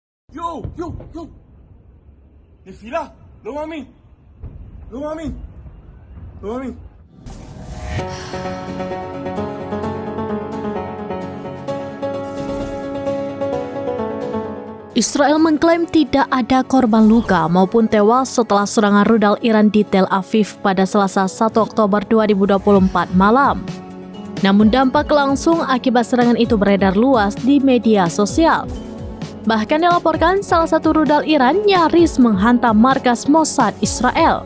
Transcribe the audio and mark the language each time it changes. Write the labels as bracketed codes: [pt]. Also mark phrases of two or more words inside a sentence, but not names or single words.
[es] Yo, yo, yo. Desfila. Lo mami. Lo mami. Lo mami. [id] Israel mengklaim tidak ada korban luka maupun tewas setelah serangan rudal Iran di Tel Aviv pada Selasa 1 Oktober 2024 malam. Namun dampak langsung akibat serangan itu beredar luas di media sosial. Bahkan dilaporkan salah satu rudal Iran nyaris menghantam markas Mossad Israel.